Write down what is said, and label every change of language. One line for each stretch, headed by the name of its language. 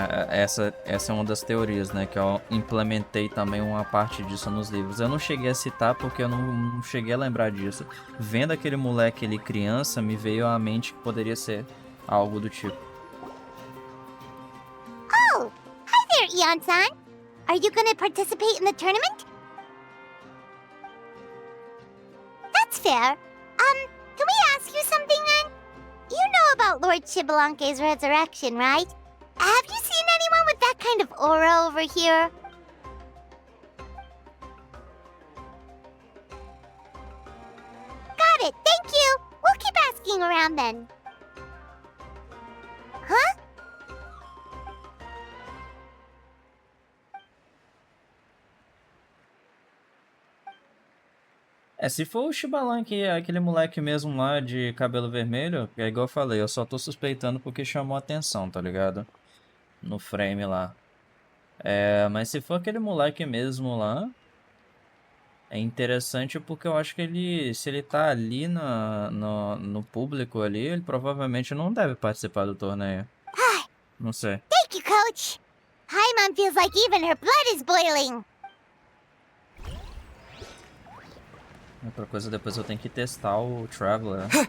Portuguese: Essa é uma das teorias, né, que eu implementei também uma parte disso nos livros. Eu não cheguei a citar porque eu não cheguei a lembrar disso. Vendo aquele moleque ali criança, me veio à mente que poderia ser algo do tipo.
English: Oh, hi there, Eon-san. Are you gonna participate in the tournament? That's fair. Can we ask you something then? You know about Lord Xbalanque's resurrection, right? Have you seen anyone with that kind of aura over here? Got it, thank you! We'll keep asking around then. Huh?
Portuguese: Se for o Xbalanque, aquele moleque mesmo lá de cabelo vermelho, é igual eu falei, eu só tô suspeitando porque chamou a atenção, tá ligado? No frame lá. Mas se for aquele moleque mesmo lá, é interessante porque eu acho que se ele tá ali no público ali, ele provavelmente não deve participar do torneio. Não sei.
English: Thank you, Coach. Paimon feels like even her blood is boiling.
Portuguese: Outra coisa, depois eu tenho que testar o Traveler.